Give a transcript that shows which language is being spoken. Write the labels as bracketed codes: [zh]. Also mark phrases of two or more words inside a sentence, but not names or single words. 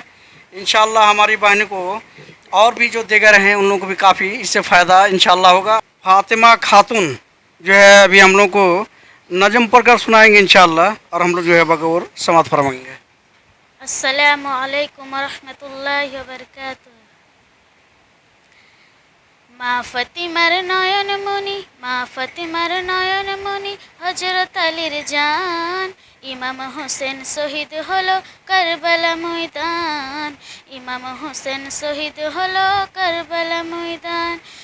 [ur] انشاءاللہ ہماری بہن کو اور بھی جو دیگر ہیں ان لوگوں کو بھی کافی اس سے فائدہ انشاءاللہ ہوگا۔ فاطمہ خاتون جو ہے ابھی ہم لوگ کو نظم پڑھ کر سنائیں گے انشاءاللہ، اور ہم لوگ جو ہے بغور سماعت فرمائیں گے۔ [ar] السلام علیکم ورحمۃ اللہ وبرکاتہ۔ [bn] মা ফাতিমার নয়ন মনি, মা ফাতিমার নয়ন মনি, হযরত আলীর জান। ইমাম হোসেন শহীদ হলো কারবালা ময়দান, ইমাম হোসেন শহীদ হলো কারবালা ময়দান।